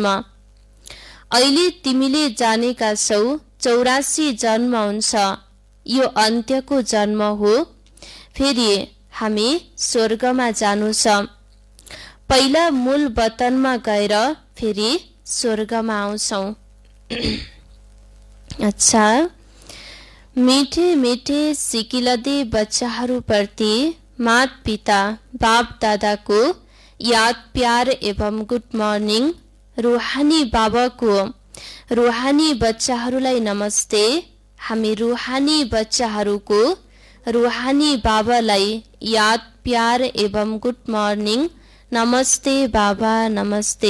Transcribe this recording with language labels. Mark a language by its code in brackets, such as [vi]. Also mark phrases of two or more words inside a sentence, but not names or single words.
[ne] अहिले तिमीले जानेका छौ 84 जन्म हुन्छ। यो अन्त्यको जन्म हो। फेरि हामी स्वर्गमा जानु छ। पहिला मूल वतनमा गएर फेरि स्वर्गमा आउँछौ। अच्छा, मिठे मिठे सिकिलदे बच्चाहरूप्रति माता पिता बाप दादाको याद प्यार एवं [en] good morning. [ne] रुहानी बाबाको रुहानी बच्चाहरूलाई नमस्ते। हामी रुहानी बच्चाहरूको रुहानी बाबालाई याद प्यार एवं [en] good morning. [ne] नमस्ते बाबा नमस्ते।